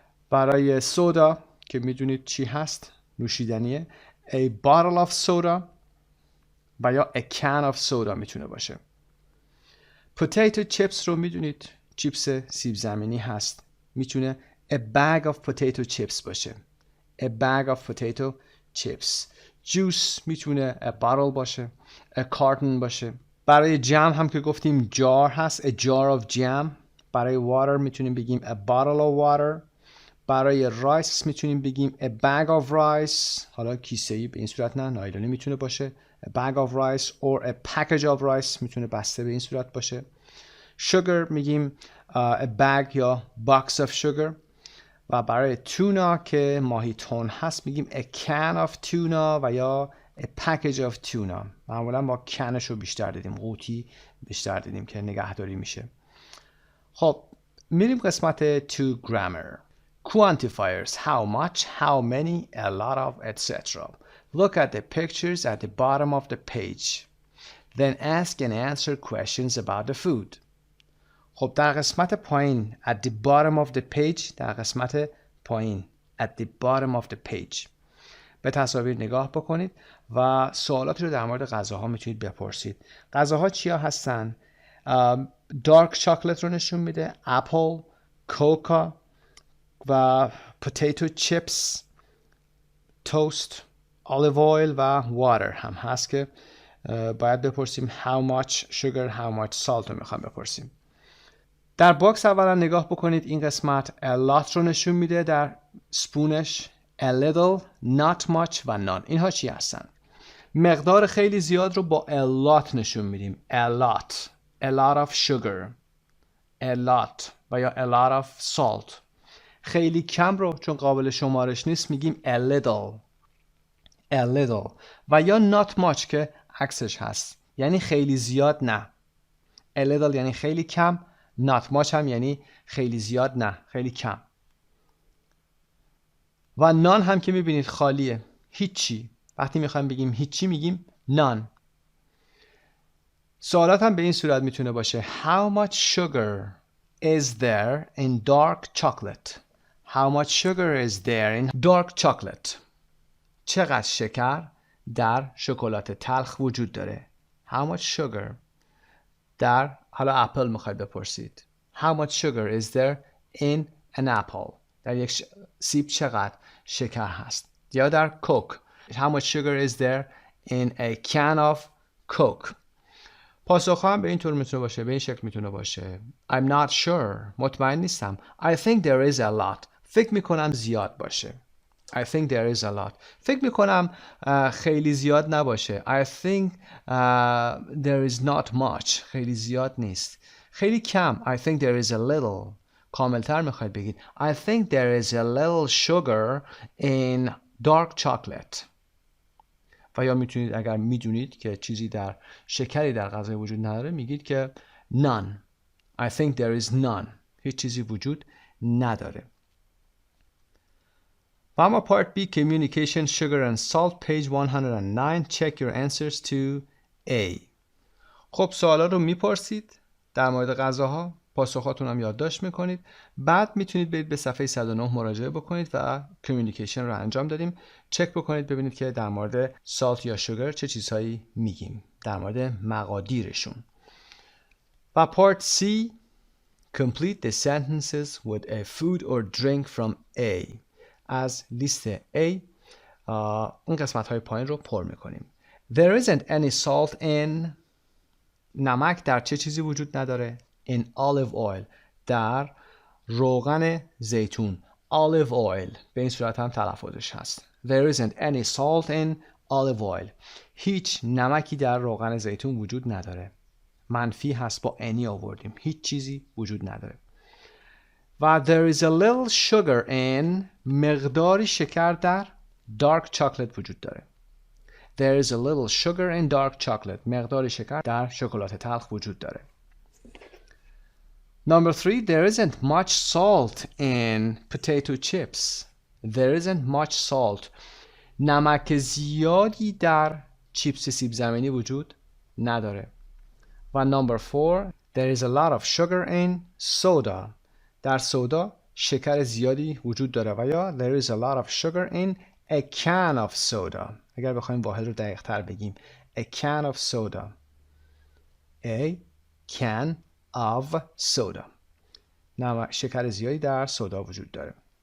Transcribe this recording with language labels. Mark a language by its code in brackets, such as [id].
[fa] برای سودا که میدونید چی هست، نوشیدنیه، [en] a bottle of soda [fa] و یا [en] a can of soda [fa] میتونه باشه. potato chips رو میدونید چیپس سیب زمینی هست، میتونه [en] a bag of potato chips [fa] باشه. [en] a bag of potato chips. juice [fa] میتونه [en] a bottle [fa] باشه، [en] a carton باشه. [fa] برای جم هم که گفتیم جار هست، [en] a jar of jam. [fa] برای [en] water [fa] میتونیم بگیم [en] a bottle of water. [fa] برای رایس میتونیم بگیم [en] a bag of rice. [fa] حالا کیسه‌ای به این صورت نه، نایلونی میتونه باشه. [en] a bag of rice or a package of rice [fa] میتونه بسته به این صورت باشه. [en] sugar [fa] میگیم [en] a bag یا box of sugar. [fa] و برای تونا که ماهی تون هست میگیم [en] a can of tuna [fa] و یا [en] a package of tuna. [fa] معمولا ما کنش رو بیشتر دیدیم، قوطی بیشتر دیدیم که نگهداری میشه. خب میریم قسمت [en] to grammar. Quantifiers: how much, how many, a lot of, etc. Look at the pictures at the bottom of the page. Then ask and answer questions about the food. [fa] خب در قسمت پایین [en] at the bottom of the page، [fa] در قسمت پایین at the bottom of the page به تصاویر نگاه بکنید و سوالاتی رو در مورد غذاها میتونید بپرسید. غذاها چیا هستن؟ دارک چاکلت رو نشون میده، اپل، کوکا و پوتیتو چیپس، توست، olive oil و واتر هم هست که باید بپرسیم [en] how much sugar, how much salt [fa] رو میخوام بپرسیم. در باکس اولا نگاه بکنید، این قسمت a lot رو نشون میده در سپونش، [en] a little, not much [fa] و none. اینها چی هستن؟ مقدار خیلی زیاد رو با a lot نشون میدیم. [en] a lot of sugar, a lot [fa] و یا [en] a lot of salt. [fa] خیلی کم رو چون قابل شمارش نیست میگیم [en] a little [fa] و یا [en] not much [fa] که عکسش هست، یعنی خیلی زیاد نه. [en] a little [fa] یعنی خیلی کم، [en] not much [fa] هم یعنی خیلی زیاد نه، خیلی کم. و none هم که میبینید خالیه، هیچی. وقتی میخوایم بگیم هیچی میگیم none. سوالات هم به این صورت میتونه باشه [en] how much sugar is there in dark chocolate? How much sugar is there in dark chocolate? [fa] چقدر شکر در شکلات تلخ وجود داره؟ [en] How much sugar [fa] در حالا اپل میخواید بپرسید. [en] How much sugar is there in an apple? [fa] در یک سیب چقدر شکر هست؟ یا در کوک. [en] How much sugar is there in a can of coke? [fa] پاسخ هم به این طور میتونه باشه، به این شکل میتونه باشه. [en] I'm not sure. [fa] مطمئن نیستم. [en] I think there is a lot. [fa] فکر میکنم زیاد باشه. [en] I think there is a lot. [fa] فکر میکنم خیلی زیاد نباشه. [en] I think there is not much. [fa] خیلی زیاد نیست. خیلی کم. [en] I think there is a little. [fa] کاملتر میخواید بگید. [en] I think there is a little sugar in dark chocolate. [fa] و یا میتونید اگر میدونید که چیزی در شکری در غذا وجود نداره میگید که none. [en] I think there is none. [fa] هیچ چیزی وجود نداره. [en] و اما part B communication sugar and salt page 109 check your answers to A. [fa] خب سوالا رو میپرسید در مورد غذاها، پاسخاتون هم یادداشت میکنید، بعد میتونید برید به صفحه 109 مراجعه بکنید و کمیونیکیشن رو انجام دادیم. چک بکنید ببینید که در مورد سالت یا شوگر چه چیزهایی میگیم، در مورد مقادیرشون. [en] و part C complete the sentences with a food or drink from A. [fa] از لیست A اون قسمت های پایین رو پر میکنیم. [en] There isn't any salt in. [fa] نمک در چه چیزی وجود نداره؟ [en] In olive oil. [fa] در روغن زیتون. [en] Olive oil. [fa] به این صورت هم تلفظش هست. [en] There isn't any salt in olive oil. [fa] هیچ نمکی در روغن زیتون وجود نداره. منفی هست، با [en] any [fa] آوردیم. هیچ چیزی وجود نداره. [en] و there is a little sugar in. [fa] مقداری شکر در [en] dark chocolate [fa] وجود داره. [en] There is a little sugar in dark chocolate. [fa] مقداری شکر در شکلات تلخ وجود داره. [en] Number 3, there isn't much salt in potato chips. There isn't much salt. [fa] نمک زیادی در چیپس سیب زمینی وجود نداره. [en] و number 4, there is a lot of sugar in soda. [fa] در سودا شکر زیادی وجود داره. [en] و یا there is a lot of sugar in a can of soda. [fa] اگر بخوایم واحد رو دقیق تر بگیم [en] a can of soda. A can of soda. [fa] شکر زیادی در سودا وجود داره.